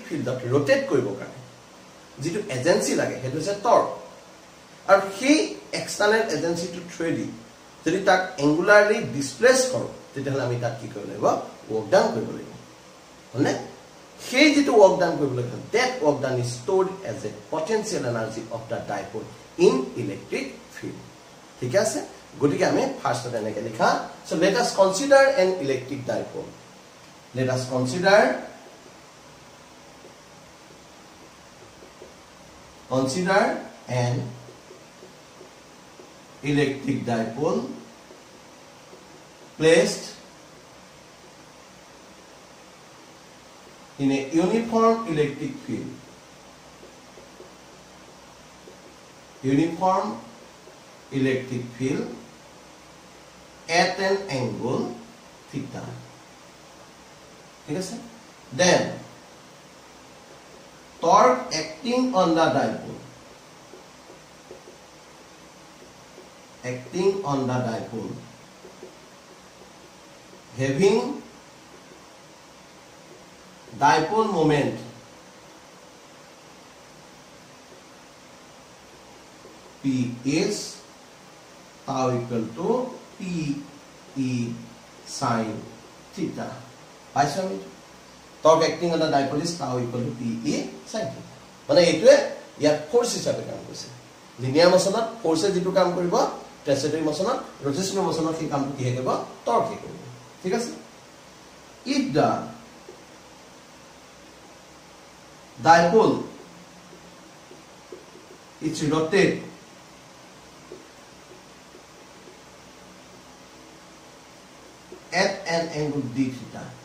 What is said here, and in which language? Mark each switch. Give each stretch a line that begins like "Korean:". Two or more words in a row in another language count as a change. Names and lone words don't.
Assamese: ফিল্ডত রোটেট কৰিব কাৰণে যেটো এজেন্সি লাগে হেতু হৈছে টর্ক আৰু সেই
English: external agency
Assamese: টু থ্ৰেডি যদি তাক
English: angularly displace
Assamese: করো তেতিয়াহলে আমি তাক কি কৰিব লাগিব
English: work done
Assamese: কৰিব লাগিব হলে সেই যেটো
English: work done
Assamese: কৰিব লাগিব
English: that work done is stored as a potential energy of the dipole in electric field
Assamese: ঠিক আছে গতিকে আমি ফার্স্ট এনেকে লিখা
English: so let us consider an electric dipole let us consider an electric dipole placed in a uniform electric field at an angle theta
Assamese: ঠিক আছে
English: then torque acting on the dipole having dipole moment P is tau equal to P E sin theta.
Assamese: পাইছো আমি
English: torque acting on the dipole is tau equal to P E sin theta.
Assamese: মানে এইটোৱে ইয়াত ফোর্স হিচাপে কাম কৰিছে
English: linear motion
Assamese: ফোর্সে যেটো কাম কৰিব
English: translatory motion rotational motion
Assamese: কি কামটো কি হ'ব টর্ক কি কৰিব ঠিক আছে
English: if the dipole is rotate at an angle d theta